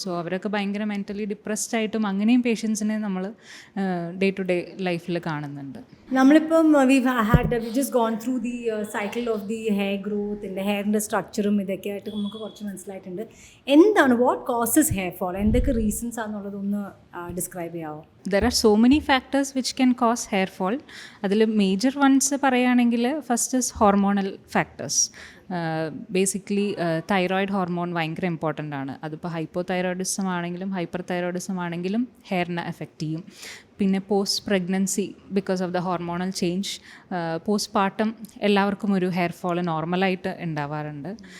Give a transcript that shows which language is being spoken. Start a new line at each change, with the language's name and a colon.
Malayalam: So അവരൊക്കെ ഭയങ്കര mentally depressed ആയിട്ടും അങ്ങനെയും പേഷ്യൻസിനെ നമ്മൾ ഡേ ടു ഡേ ലൈഫിൽ കാണുന്നുണ്ട്. നമ്മളിപ്പം
English: we just gone through the cycle of the hair growth,
Malayalam: എൻ്റെ ഹെയറിൻ്റെ സ്ട്രക്ചറും ഇതൊക്കെ ആയിട്ട് നമുക്ക് കുറച്ച് മനസ്സിലായിട്ടുണ്ട്. എന്താണ്
English: what causes hair fall,
Malayalam: എന്തൊക്കെ റീസൺസ് ആണെന്നുള്ളതൊന്ന് ഡിസ്ക്രൈബ് ചെയ്യാമോ?
English: There are so many factors which can cause hair fall.
Malayalam: അതിൽ മേജർ വൺസ് പറയുകയാണെങ്കിൽ first is hormonal factors. Basically thyroid hormone ഭയങ്കര ഇമ്പോർട്ടൻ്റ് ആണ്. അതിപ്പോൾ ഹൈപ്പോ തൈറോയിഡിസം ആണെങ്കിലും ഹൈപ്പർ തൈറോയിഡിസം ആണെങ്കിലും ഹെയറിനെ എഫക്റ്റ് ചെയ്യും. പിന്നെ post pregnancy
English: because of the hormonal change,
Malayalam: post partum എല്ലാവർക്കും ഒരു ഹെയർ ഫോൾ നോർമലായിട്ട് ഉണ്ടാവാറുണ്ട്.